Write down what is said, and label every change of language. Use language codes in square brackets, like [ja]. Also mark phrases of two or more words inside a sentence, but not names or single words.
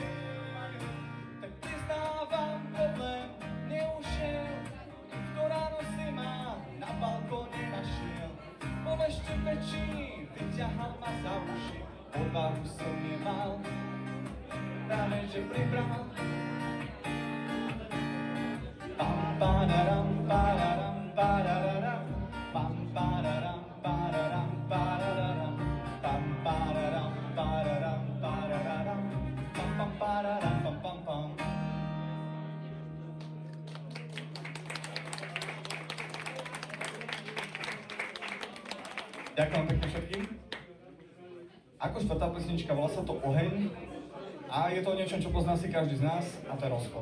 [sk] Tak priznávam problém, neušiel, kto ráno si ma na balkóne našiel. Bol ešte väčší, vyťahal ma za uši, odvahu som nemal, práve že pribral. Pam pararam pararam pararam, pam pararam pararam pararam, pam pararam pararam pararam, pam pam pararam pam pam pam. Ďakujem pekne všetkým. Ako štvrtá pesnička, volá sa to Oheň. A je to niečo, čo pozná si každý z nás, a to je rozchod.